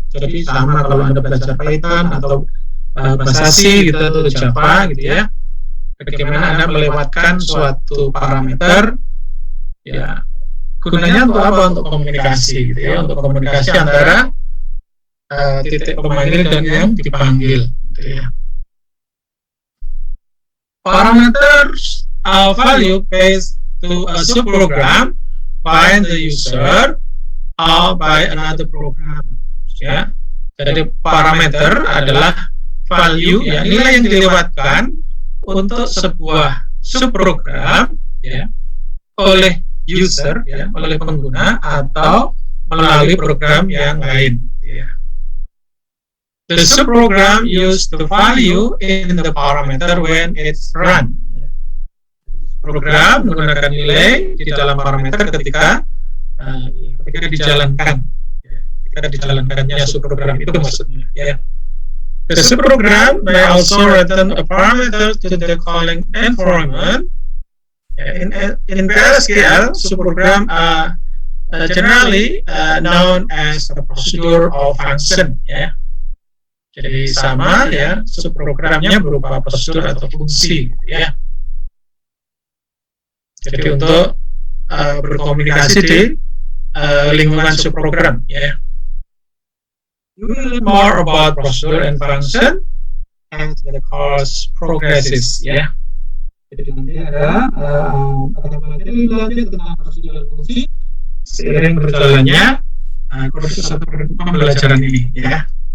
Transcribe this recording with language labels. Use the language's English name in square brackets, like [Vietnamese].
[Indonesian] Jadi sama kalau Anda belajar Python atau bahasa C gitu atau Java gitu ya. Bagaimana Anda melewatkan suatu parameter ya, gunanya untuk apa? Untuk komunikasi gitu ya, untuk komunikasi antara titik pemanggil dan yang dipanggil gitu ya. [English] Parameters value based to a subprogram by the user or by another program ya. [Indonesian] Jadi parameter adalah value ya, nilai yang dilewatkan untuk sebuah subprogram ya, oleh user ya, oleh pengguna atau melalui program yang lain ya. [English] The subprogram use the value in the parameter when it's run. [Indonesian] Program menggunakan nilai di dalam parameter ketika dijalankan. Ketika dijalankannya subprogram itu maksudnya ya. [English] The subprogram may also return a parameter to the calling environment. In PLSQL, subprogram are generally known as a procedure or function. [Indonesian] Ya. Jadi sama ya, subprogramnya berupa prosedur atau fungsi. Ya. Jadi untuk berkomunikasi di lingkungan subprogram. Ya. [English] You will learn more about procedure and function as the course progresses ya. [Indonesian] Jadi nanti ada materi belajar tentang prosedur dan fungsi seiring berjalannya kursus atau pembelajaran ini ya.